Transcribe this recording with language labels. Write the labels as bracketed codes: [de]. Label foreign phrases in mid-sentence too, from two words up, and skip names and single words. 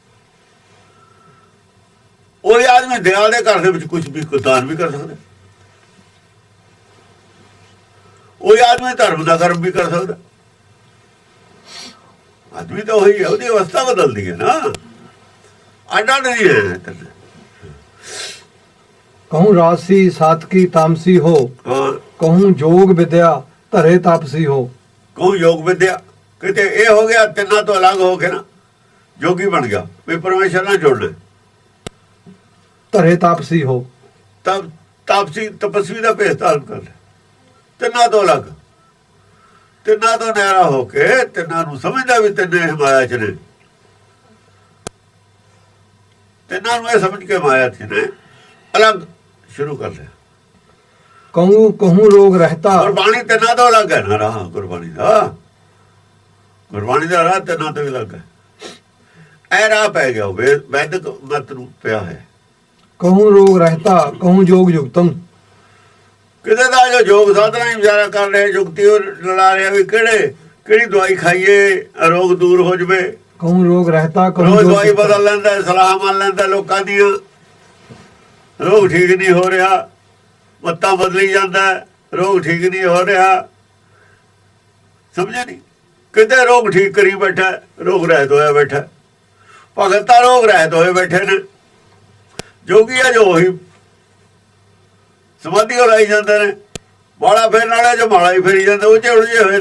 [pa] ਉਹੀ ਆਦਮੀ ਦਇਆ ਦੇ ਘਰ ਦੇ ਵਿੱਚ ਕੁਝ ਵੀ ਦਾਨ ਵੀ ਕਰ ਸਕਦਾ। ਉਹੀ ਆਦਮੀ ਧਰਮ ਦਾ ਕਰਮ ਵੀ ਕਰ ਸਕਦਾ। ਆਦਮੀ ਤਾਂ ਉਹੀ ਹੈ, ਉਹਦੀ ਅਵਸਥਾ ਬਦਲਦੀ ਹੈ ਨਾ, ਅੱਡ ਅੱਡ ਨਹੀਂ ਹੈ। [bra] कहूँ राजसी सातकी तामसी हो। [pa] ਹਾਂ, [bra] कहूँ जोग विद्या धरे तापसी हो। ਕਹੂੰ ਯੋਗ ਵਿਦਿਆ। [pa] ਕਿਤੇ ਇਹ ਹੋ ਗਿਆ ਤਿੰਨਾਂ ਤੋਂ ਅਲੱਗ ਹੋ ਕੇ ਨਾ ਜੋਗੀ ਬਣ ਗਿਆ, ਵੀ ਪਰਮੇਸ਼ਰ ਨਾਲ ਜੁੜਨਾ। [bra] ਧਰੇ ਤਾਪਸੀ ਹੋ। [pa] ਤਬ ਤਾਪਸੀ ਤਪਸਵੀ ਦਾ ਭੇਸ ਧਾਰਨ ਕਰ ਲਿਆ, ਤਿੰਨਾਂ ਤੋਂ ਅਲੱਗ, ਤਿੰਨਾਂ ਤੋਂ ਨਿਆਰਾ ਹੋ ਕੇ ਤਿੰਨਾਂ ਨੂੰ ਸਮਝਦਾ ਵੀ ਤਿੰਨੇ ਮਾਇਆ ਚ ਨੇ, ਤਿੰਨਾਂ ਨੂੰ ਇਹ ਸਮਝ ਕੇ ਮਾਇਆ ਚ ਨੇ, ਅਲੱਗ ਸ਼ੁਰੂ ਕਰ ਲਿਆ। [bra] कहूँ कहूँ रोग रहता। [pa] ਗੁਰਬਾਣੀ ਤਿੰਨਾਂ ਤੋਂ ਅਲੱਗ ਹੈ ਨਾ ਰਾਹ, ਗੁਰਬਾਣੀ ਦਾ, ਗੁਰਬਾਣੀ ਦਾ ਰਾਹ ਤਿੰਨਾਂ ਤੋਂ ਵੀ ਅਲੱਗ ਹੈ। ਇਹ ਰਾਹ ਪੈ ਗਿਆ ਵੈਦਿਕ ਮਤ ਨੂੰ ਪਿਆ ਹੈ। [bra] कहूँ रोग रहता कहूँ जोग युक्तम। [pa] ਕਿਤੇ ਦਾ ਜੋ ਯੋਗ ਸਾਧਨਾ ਹੀ ਵਿਚਾਰਾ ਕਰ ਰਿਹਾ, ਜੁਗਤੀ ਉਹ ਲੜਾ ਰਿਹਾ ਵੀ ਕਿਹੜੀ ਦਵਾਈ ਖਾਈਏ ਰੋਗ ਦੂਰ ਹੋ ਜਵੇ। [bra] कहूँ रोग रहता कहूँ [pa] ਰੋਜ਼ [bra] जोग [pa] ਦਵਾਈ [bra] युक्तम। [pa] ਬਦਲ ਲੈਂਦਾ, ਸਲਾਹ ਮੰਨ ਲੈਂਦਾ ਲੋਕਾਂ ਦੀਆਂ, ਰੋਗ ਠੀਕ ਨਹੀਂ ਹੋ ਰਿਹਾ, ਮੱਤਾਂ ਬਦਲੀ ਜਾਂਦਾ, ਰੋਗ ਠੀਕ ਨਹੀਂ ਹੋ ਰਿਹਾ। ਸਮਝਿਆ ਨਹੀਂ, ਕਿਤੇ ਰੋਗ ਠੀਕ ਕਰੀ ਬੈਠਾ, ਰੋਗ ਰਹਿਤ ਹੋਇਆ ਬੈਠਾ। ਭਗਤ ਤਾਂ ਰੋਗ ਰਹਿਤ ਹੋਏ ਬੈਠੇ ਨੇ, ਜੋਗੀ ਆ ਜੋ ਉਹੀ ਸਮਾਧੀ ਲਾਈ ਜਾਂਦੇ ਨੇ, ਮਾਲਾ ਫੇਰਨ ਵਾਲੇ ਜੋ ਮਾਲਾ ਹੀ ਫੇਰੀ ਜਾਂਦੇ, ਉਹ ਚ ਉਲਝੇ ਹੋਏ ਨੇ।